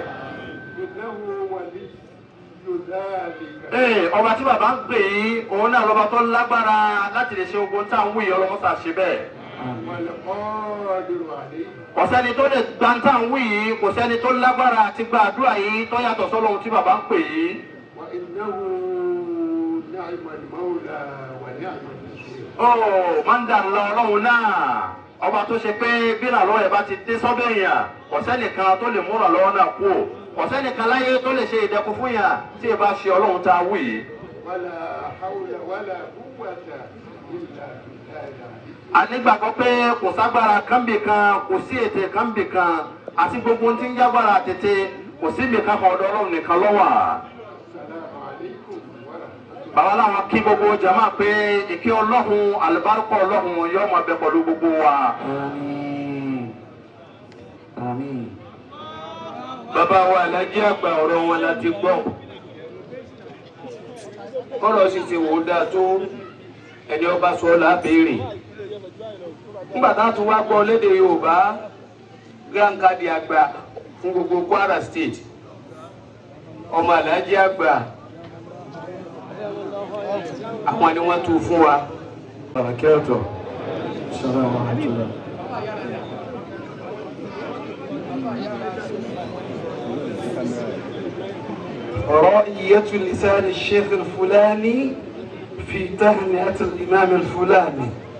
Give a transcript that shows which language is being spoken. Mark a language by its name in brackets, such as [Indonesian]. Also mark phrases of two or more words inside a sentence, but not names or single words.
[Arabic] إنه ولي ذلك. [Yoruba] ọba tí bàbá ń pè yí òun náà lọ́ba tó lágbára láti lè ṣe ogun tá à ń wí ọlọ́mọ́sà ṣe bẹ́ẹ̀. [Arabic] والقادر عليه. [Yoruba] kò sẹ́ni tó lè gba tá à ń wí yìí kò sẹ́ni tó lágbára àti gba àdúrà yìí tó yàtọ̀ sọ́lọ́hun tí bàbá ń pè yí. [Arabic] وإنه نعم المولى ونعم النصير. [Yoruba] máa ń dà lọ Ọlọ́run náà ọba tó ṣe pé bí ìrànlọ́wọ́ ẹ̀ bá ti dé sọ́bẹ̀ yàn kò sẹ́nìkan tó lè mú ìrànlọ́wọ́ náà kú kò sẹ́nìkan láyé tó lè ṣe ìdẹ̀kùn fún yàn tí ì bá ṣe Ọlọ́run tá a wí yìí. [Arabic] ولا حول ولا قوة إلا بالله العلي. [Yoruba] ànígbàgbọ́ pé kò ságbára kánbì kan kò sí ètè kánbì kan àti gbogbo tí ń jágbára tètè kò sí mi kan kan ọ̀dọ̀ Ọlọ́run nìkan ló wà. [Arabic] السلام عليكم ورحمة الله. [Yoruba] bàbá làwọn kí gbogbo jama pé ìkí Ọlọ́run àlùbáríkà Ọlọ́run yóò máa bẹ pẹ̀lú gbogbo wa. Àmín. Àmín. bàbá wa Alhaji àgbà ọ̀rọ̀ wọn la ti gbọ́ kọ́rọ̀ sì ti wò ó dáa tó ẹni ọba sọ la béèrè nígbà tá a tún wá gbọ́ lédè Yorùbá Grand Kadi àgbà fún gbogbo Kwara State ọmọ Alhaji àgbà àwọn ni wọ́n tún fún wa. [Arabic] بركاته. السلام عليكم. رؤية لسان الشيخ الفلاني في تهنئة الإمام الفلاني